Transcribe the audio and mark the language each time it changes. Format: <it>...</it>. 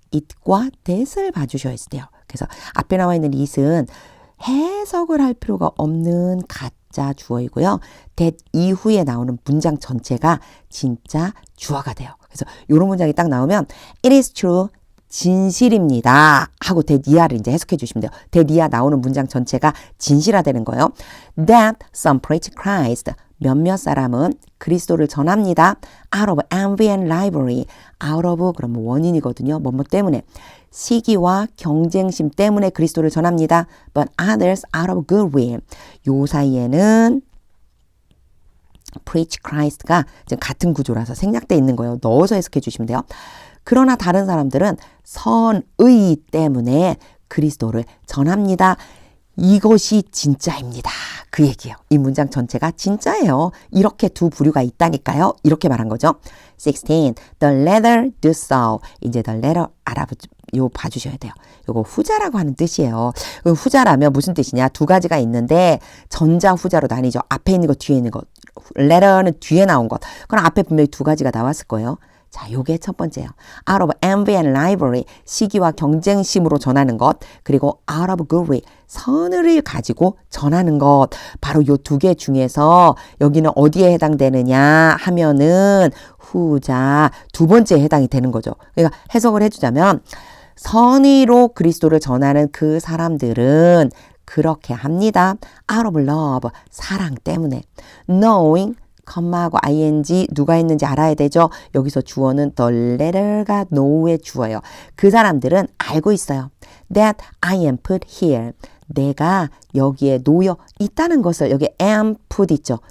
<ko>it과 that을 봐주셔야 돼요. 그래서 앞에 나와 있는 it은 해석을 할 필요가 없는 가짜 주어이고요. that 이후에 나오는 문장 전체가 진짜 주어가 돼요. 그래서 요런 문장이 딱 나오면</ko> <en>it is true.</en> <ko>진실입니다. 하고 that 이하를 이제 해석해 주시면 돼요. that 이하 나오는 문장 전체가 진실화되는 거예요.</ko> <en>That some preach Christ.</en> <ko>몇몇 사람은 그리스도를 전합니다.</ko> <en>Out of envy and rivalry.</en> <ko>Out of 그러면 원인이거든요. 뭐뭐 때문에. 시기와 경쟁심 때문에 그리스도를 전합니다.</ko> <en>But others out of goodwill.</en> <ko>요 사이에는 preach Christ가 지금 같은 구조라서 생략되어 있는 거예요. 넣어서 해석해 주시면 돼요. 그러나 다른 사람들은 선의 때문에 그리스도를 전합니다. 이것이 진짜입니다. 그 얘기예요. 이 문장 전체가 진짜예요. 이렇게 두 부류가 있다니까요. 이렇게 말한 거죠.</ko> <en>16. The latter do so.</en> <ko>이제 the latter 봐주셔야 돼요. 요거 후자라고 하는 뜻이에요. 후자라면 무슨 뜻이냐? 두 가지가 있는데 전자 후자로 나뉘죠. 앞에 있는 것, 뒤에 있는 것. letter는 뒤에 나온 것. 그럼 앞에 분명히 두 가지가 나왔을 거예요. 자, 요게 첫 번째예요.</ko> <en>Out of envy and rivalry,</en> <ko>시기와 경쟁심으로 전하는 것, 그리고</ko> <en>out of goodwill,</en> <ko>선의를 가지고 전하는 것. 바로 요 두 개 중에서 여기는 어디에 해당되느냐 하면은 후자 두 번째에 해당이 되는 거죠. 그러니까 해석을 해주자면 선의로 그리스도를 전하는 그 사람들은 그렇게 합니다.</ko> <en>Out of love,</en> <ko>사랑 때문에. Knowing, 컴마하고 ing 누가 했는지 알아야 되죠. 여기서 주어는 the letter가 know의 주어예요. 그 사람들은 알고 있어요.</ko> <en>That I am put here.</en> <ko>내가 여기에 놓여 있다는 것을 여기 am put 있죠.</ko>